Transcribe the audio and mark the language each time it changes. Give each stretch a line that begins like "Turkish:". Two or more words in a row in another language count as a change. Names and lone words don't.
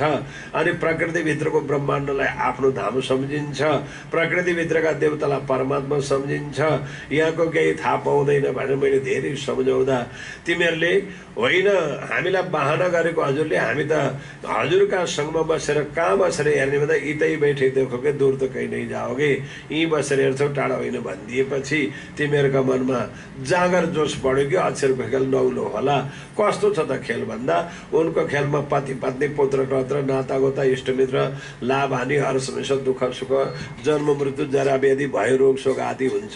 Nepali: अनि प्रकृतिभित्रको ब्रह्माण्डलाई आफ्नो धाम सम्झिन्छ, प्रकृतिभित्रका देवतालाई परमात्मा सम्झिन्छ। यहाँको केही थाहा पाउँदैन भनेर मैले धेरै सम्झाउँदा तिमीहरूले होइन हामीलाई बहाना गरेको हजुरले, हामी त हजुरका सँगमा बसेर कहाँ बसेर हेर्ने भन्दा
Hindi: इतै बैठे देखोगे दूर त कहीँ नै जाओगे,
Nepali: यहीँ बसेर हेर्छौ टाढा होइन भनिदिएपछि तिमीहरूका मनमा जाँगर जोस बढ्यो कि अक्षरको खेल नौलो होला। कस्तो छ त खेल भन्दा, उनको खेलमा पति पत्नी पुत्र टत्र नातागोता इष्ट इष्टमित्र लाभ हानि हर समस्या दुःख सुख जन्म मृत्यु जरा व्याधि भय रोग शोक आदि हुन्छ।